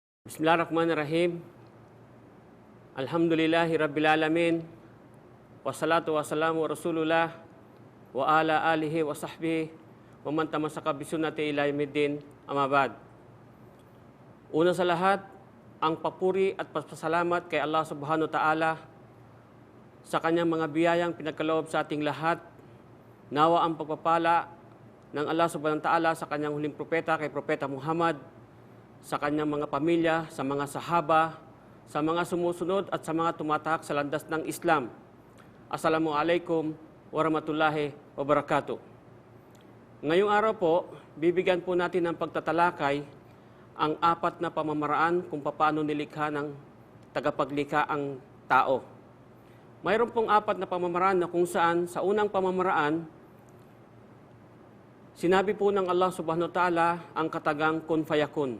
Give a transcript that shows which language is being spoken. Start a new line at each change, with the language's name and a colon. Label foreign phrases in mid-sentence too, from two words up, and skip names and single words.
Arabic: بسم الله الرحمن الرحيم. الحمد لله رب العالمين. والصلاة والسلام رسول الله وعلى آله وصحبه ومن تمسك بسنة إلى يوم الدين. أما بعد.
Filipino: Una sa lahat, ang papuri at pasasalamat kay Allah
Arabic: سبحانه وتعالى
Filipino: sa kanyang mga biyayang pinagkaloob sa ating lahat. Nawa ang pagpapala ng Allah
Arabic: سبحانه وتعالى
Filipino: sa kanyang huling propeta kay Propeta Muhammad, sa kanyang mga pamilya, sa mga sahaba, sa mga sumusunod at sa mga tumatahak sa landas ng Islam.
Arabic: السلام عليكم ورحمة الله وبركاته.
Filipino: Ngayong araw po, bibigyan po natin ng pagtatalakay ang apat na pamamaraan kung paano nilikha ng tagapaglikha ang tao. Mayroon pong apat na pamamaraan na kung saan sa unang pamamaraan, sinabi po ng Allah
Arabic: سبحانه وتعالى
Filipino: ang katagang
Arabic: كن فيكون.